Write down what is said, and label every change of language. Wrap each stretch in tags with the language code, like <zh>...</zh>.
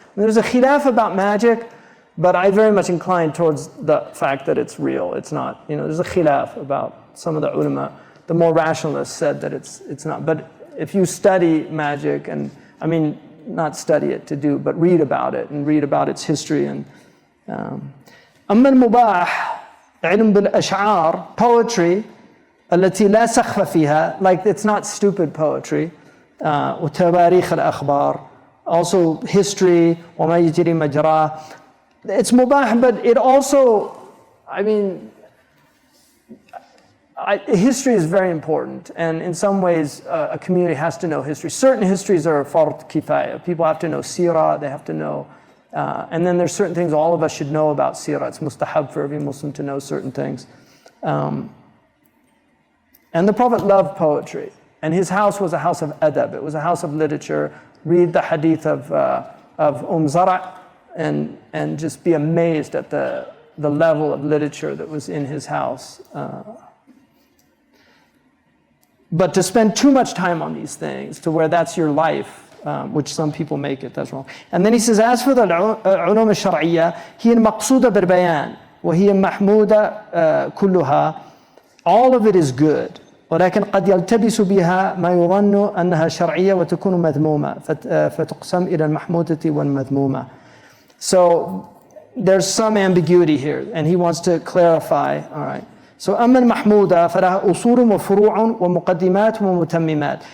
<en>There's a khilaf about magic, but I very much incline towards the fact that it's real. It's not, there's a khilaf about some of the ulama. The more rationalists said that it's not. But if you study magic, and not study it to do, but read about it and read about its history. And</en> <ar>أما المباح علم بالأشعار,</ar> <en>poetry</en> <ar>التي لا سخف فيها,</ar> <en>like it's not stupid poetry.</en> <ar>وتواريخ الأخبار,</ar> <en>also history,</en> <ar>وما يجري مجراه.</ar> <en>It's mubah, but it also, history is very important, and in some ways a community has to know history. Certain histories are fard kifaya. People have to know seerah, they have to know, and then there's certain things all of us should know about seerah. It's mustahab for every Muslim to know certain things. And the Prophet loved poetry, and his house was a house of adab. It was a house of literature. Read the hadith of Zara' and just be amazed at the level of literature that was in his house. But to spend too much time on these things, to where that's your life, which some people make it, that's wrong. And then he says, as for the ulum al-shar'iyya,</en> <ar>هي المقصودة بالبيان وهي محمودة كلها,</ar> <en>all of it is good.</en> <ar>ولكن قد يلتبس بها ما يظن أنها شرعية وتكون مذمومة فتقسم إلى المحمودة والمذمومة.</ar> <en>So there's some ambiguity here, and he wants to clarify. All right. So</en> <ar>أما المحمودة فلها أصول وفروع ومقدمات ومتممات.</ar>